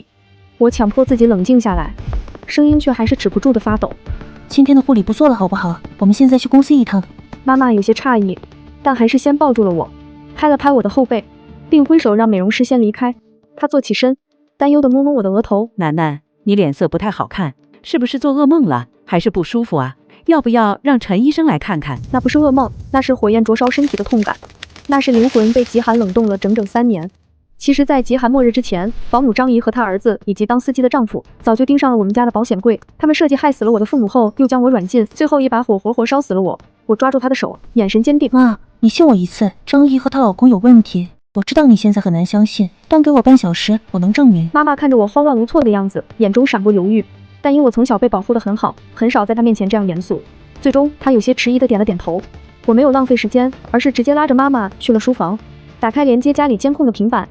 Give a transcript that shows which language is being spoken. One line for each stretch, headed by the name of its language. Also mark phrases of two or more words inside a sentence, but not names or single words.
Chinese: 我強迫自己冷靜下來，聲音卻還是止不住的發抖。今天的護理不做了好不好？我們現在去公司一趟。媽媽有些詫異，但還是先抱住了我，拍了拍我的後背，並揮手讓美容師先離開。她坐起身，擔憂地摸摸我的額頭。楠楠，你臉色不太好看，是不是做噩夢了？還是不舒服啊？要不要讓陳醫生來看看？那不是噩夢，那是火焰灼燒身體的痛感，那是靈魂被極寒冷凍了整整3年。其實，在極寒末日之前，保姆張姨和她兒子以及當司機的丈夫早就盯上了我們家的保險櫃。他們設計害死了我的父母後，又將我軟禁，最後一把火活活燒死了我。我抓住她的手，眼神堅定。媽，你信我一次，張姨和她老公有問題。我知道你現在很難相信，但給我半小時，我能證明。媽媽看着我慌亂無措的樣子，眼中閃過猶豫，但因我從小被保護得很好，很少在她面前這樣嚴肅。最終，她有些遲疑地點了點頭。我沒有浪費時間，而是直接拉着媽媽去了書房，打開連接家裡監控的平板。